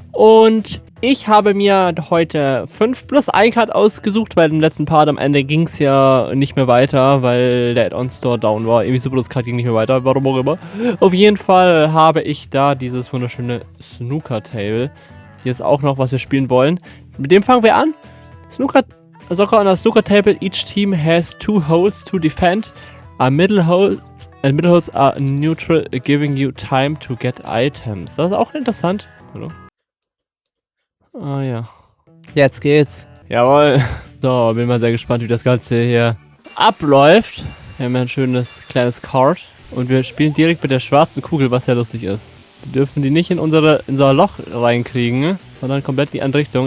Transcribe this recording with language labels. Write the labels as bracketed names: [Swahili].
[German] Und ich habe mir heute 5 plus 1 Card ausgesucht, weil im letzten Part am Ende ging es ja nicht mehr weiter, weil der Add-on-Store down war. Irgendwie Supertoastcard ging nicht mehr weiter, warum auch immer. Auf jeden Fall habe ich da dieses wunderschöne Snooker-Table. Jetzt auch noch, was wir spielen wollen. Mit dem fangen wir an. [English] Soccer on a snooker table, each team has 2 holes to defend. Middle holes are neutral, giving you time to get items. [German] Das ist auch interessant. Hallo? Ah ja. Jetzt geht's. Jawohl. So, bin mal sehr gespannt, wie das Ganze hier abläuft. Wir haben ja ein schönes kleines Card. Und wir spielen direkt mit der schwarzen Kugel, was ja lustig ist. Wir dürfen die nicht in unser Loch reinkriegen, sondern komplett in die andere Richtung.